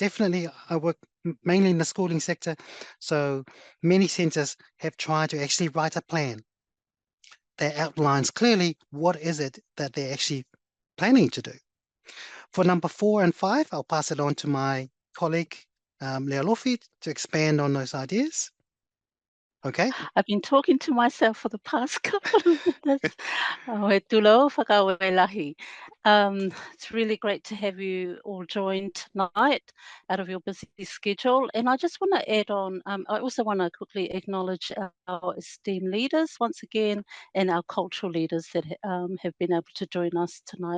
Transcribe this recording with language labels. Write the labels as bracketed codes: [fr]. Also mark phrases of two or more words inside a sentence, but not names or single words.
[en] Definitely, I work mainly in the schooling sector, so many centres have tried to actually write a plan that outlines clearly what is it that they're actually planning to do. For number 4 and 5, I'll pass it on to my colleague, Lealofi, to expand on those ideas. Okay? I've been talking to myself for the past couple of minutes. [mi] E tūlou whakawelahi. [en] It's really great to have you all join tonight out of your busy schedule. And I just want to add on, I also want to quickly acknowledge our esteemed leaders once again and our cultural leaders that have been able to join us tonight.